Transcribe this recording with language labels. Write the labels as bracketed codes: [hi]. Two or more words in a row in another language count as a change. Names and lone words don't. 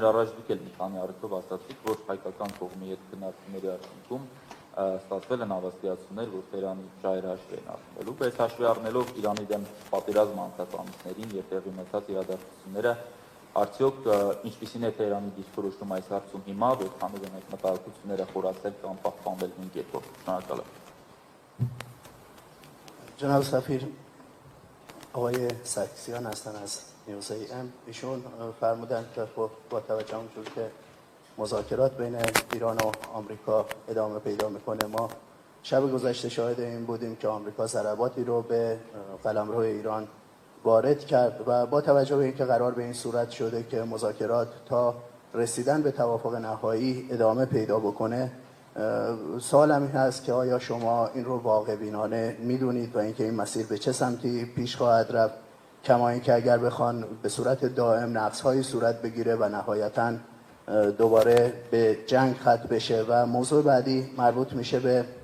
[hy] առաջ դուք էլ մի քանի առիթով ասացիք, որ հայկական կողմի հետ քննարկումների արդյունքում ստացվել են հավաստիացումներ, որ Թեհրանի շահերը հաշվի են առնվելու, բայց հաշվի առնելով Իրանի դեմ պատերազմը անցած ամիսներին եւ տեղի ունեցած իրադարձությունները, արդյոք ինչպիսին է Թեհրանի դիրքորոշումը այս հարցում հիմա, որքանով են այդ մտահոգությունները խորացել կամ պահպանվել նույն կերպով։ Շնորհակալ եմ։ [fa] جناب سفیر آقای سرکسیان هستن از نیوز AM ایشون فرمودن که با توجه اونجور که مذاکرات بین ایران و آمریکا ادامه پیدا میکنه ما شب گذشته شاهد این بودیم که آمریکا ضرباتی رو به قلمرو ایران وارد کرد و با توجه به اینکه قرار به این صورت شده که مذاکرات تا رسیدن به توافق نهایی ادامه پیدا بکنه سوالم این هست که آیا شما این رو واقع بینانه میدونید و اینکه این مسیر به چه سمتی پیش خواهد رفت کما اینکه اگر بخوان به صورت دائم نقص‌های صورت بگیره و نهایتاً دوباره به جنگ ختم بشه و موضوع بعدی مربوط میشه به